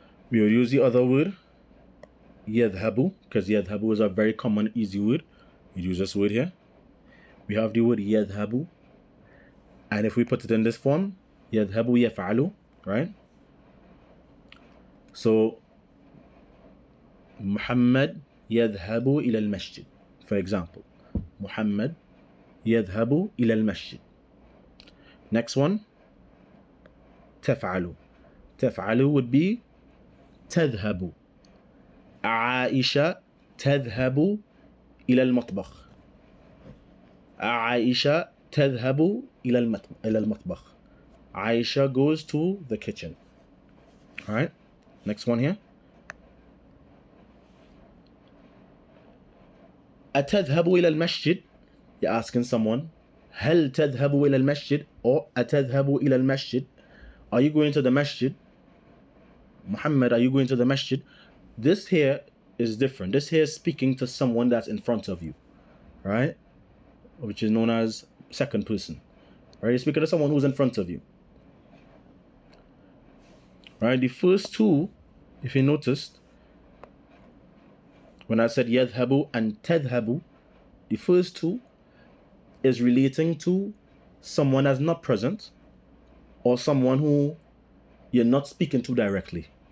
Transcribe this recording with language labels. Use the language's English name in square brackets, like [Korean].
[English] We will use the other word يذهب, because يذهب is a very common, easy word. We use this word here. We have the word يذهب, and if we put it in this form, يذهب يفعل, right? [Arabic] So محمد يذهب إلى المسجد, [English] for example. [Arabic] محمد يذهب إلى المسجد. [English] Next one, تفعل. تفعل would be تذهب. [Arabic] عائشة تذهب إلى المطبخ. عائشة تذهب إلى المطبخ. [English] Aisha goes to the kitchen. Alright, next one here. [Arabic] أتذهب إلى المسجد. [English] You're asking someone, [Arabic] هل تذهب إلى المسجد, or أتذهب إلى المسجد. [English] Are you going to the masjid? Muhammad, are you going to the masjid? This here is different. This here is speaking to someone that's in front of you, right? Which is known as second person, right? You're speaking to someone who's in front of you, right? The first two, if you noticed, when I said يذهب and تذهب, the first two is relating to someone that's not present or someone who you're not speaking to directly.